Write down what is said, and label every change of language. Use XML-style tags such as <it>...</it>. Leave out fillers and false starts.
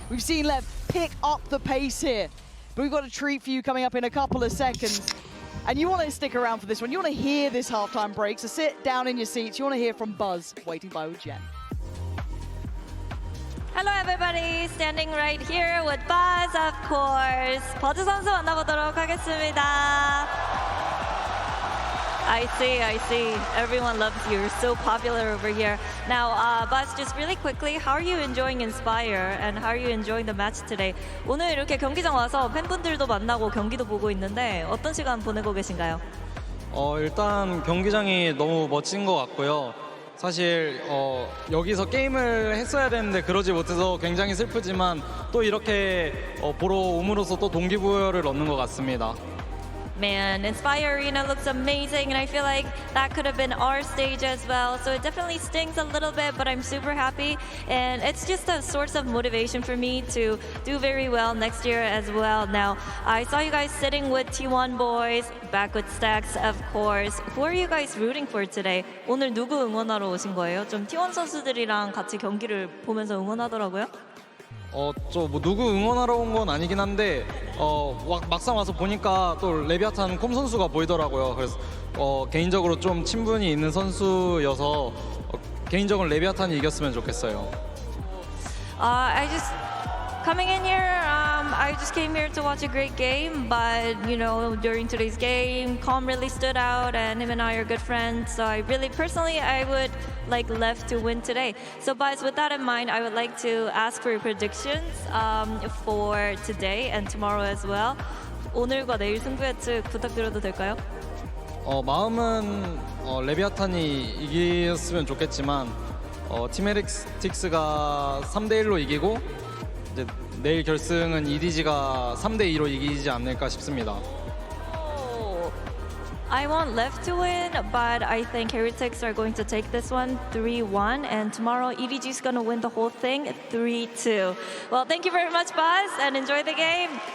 <en>We've seen Lev pick up the pace here. But we've got a treat for you coming up in a couple of seconds. And you want to stick around for this one. You want to hear this halftime break, so sit down in your seats. You want to hear from Buzz, waiting by Ujien. Hello everybody, standing right here with Buzz, of course.</en> <ko>버즈 선수 만나보도록 하겠습니다.</ko> <en>I see. Everyone loves you. You're so popular over here. Now, Buzz, just really quickly, how are you enjoying Inspire and how are you enjoying the match today?</en> <ko>오늘 이렇게 경기장 와서 팬분들도 만나고 경기도 보고 있는데 어떤 시간 보내고 계신가요? 일단 경기장이 너무 멋진 것 같고요. 사실 여기서 게임을 했어야 되는데 그러지 못해서 굉장히 슬프지만 또 이렇게 보러 옴으로써 또 동기부여를 얻는 것 같습니다.</ko> <en>Man, Inspire Arena looks amazing, and I feel like that could have been our stage as well. So it definitely stings a little bit, but I'm super happy. And it's just a source of motivation for me to do very well next year as well. Now, I saw you guys sitting with T1 boys, back with Stacks, of course. Who are you guys rooting for today?</en> <ko>오늘 누구 응원하러 오신 거예요? 좀 T1 선수들이랑 같이 경기를 보면서 응원하더라고요. 저 뭐 누구 응원하러 온 건 아니긴 한데 막상 와서 보니까 또 레비아탄 콤 선수가 보이더라고요. 그래서 개인적으로 좀 친분이 있는 선수여서 개인적으로 레비아탄이 이겼으면 좋겠어요.</ko> <en>Coming in here, I just came here to watch a great game, but you know, during today's game, Calm really stood out, and him and I are good friends. So I would like LEV to win today. So, guys, with that in mind, I would like to ask for your predictions for today and tomorrow as well.</en> <ko>오늘과 내일 승부 예측 부탁드려도 될까요? 마음은 레비아탄이 이겼으면 좋겠지만 팀 헤릭틱스가 3대1로 이기고 이제 내일 결승은 EDG가 3대2로 이기지 않을까 싶습니다.</ko> <en>I want LEV to win, but I think Heretics are going to take this one 3-1, and tomorrow EDG is going to win the whole thing 3-2. Well, thank you very much, Buzz, and enjoy the game.</en>